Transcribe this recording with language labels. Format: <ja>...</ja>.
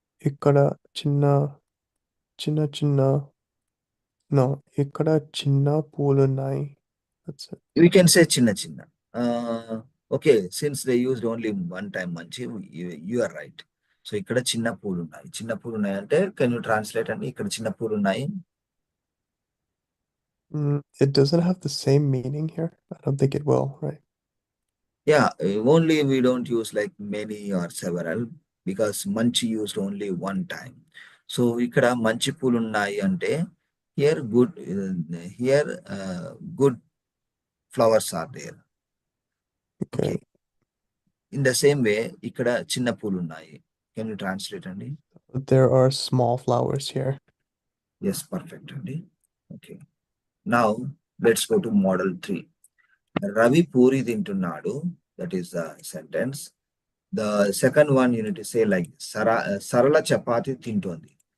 <te>ఇక్కడ చిన్న చిన్న చిన్న నో ఇక్కడ చిన్న పూలున్నాయి.</te> <en>That's it. You can say చిన్న చిన్న. Okay, since they used only one time మంచి, you are right.</en> <te>సో ఇక్కడ చిన్న పూలు ఉన్నాయి. చిన్న పూలు ఉన్నాయి అంటే</te> <en>can you translate</en> <te>అండి? ఇక్కడ చిన్న పూలు ఉన్నాయి.</te> <en>It doesn't have the same meaning here. I don't think it will, right? Yeah, only we don't use like many or several because మంచి used only one time. So</en> <te>ఇక్కడ మంచి పూలు ఉన్నాయి</te> <en>అంటే here good, here good flowers are there. Okay. Okay. In the same way</en> <te>ఇక్కడ చిన్న పూలు ఉన్నాయి.</te> <en>Can you translate అండి? There are small flowers here. Yes, perfect అండి. Okay. Now let's go to model 3.</en> <te>Ravi puri తింటున్నాడు.</te> <en>That is the sentence. The second one you need to say like</en> <te>Sarala chapati tintondi.</te>